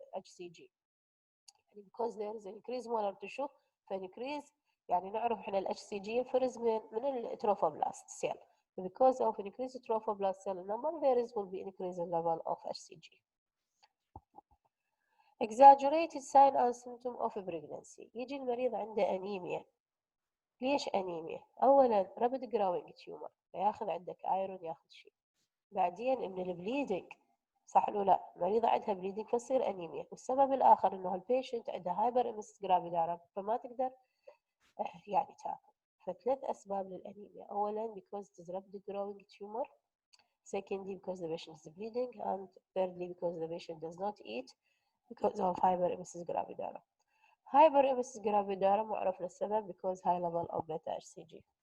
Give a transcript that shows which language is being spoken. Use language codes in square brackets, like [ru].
[en] HCG يعني because there is increased molar tissue فincrease، [ar] يعني نعرف احنا ال HCG ينفرز من التروفوبلاست [en] cell. Because of increased trophoblast cell number there will be increased level of HCG. Exaggerated sign and symptom of pregnancy. [ar] يجي المريض عنده أنيميا. ليش أنيميا؟ أولاً [en] rapid growing tumor، [ar] فياخذ عندك ايرون ياخذ شيء. بعدين من البليدنج، صح ولا لا؟ مريضة عندها بليدنج فتصير أنيميا. والسبب الآخر إنه البيشنت عندها هايبر إمس جرافيدارم فما تقدر يعني تاكل. فثلاث أسباب للأنيميا. أولاً [en] because it is rapid growing tumor. Secondly because the patient is bleeding. And thirdly because the patient does not eat because of hyperemesis gravidarum. Hyperemesis gravidarum [ar] وعرفنا السبب [en] because high level of beta HCG.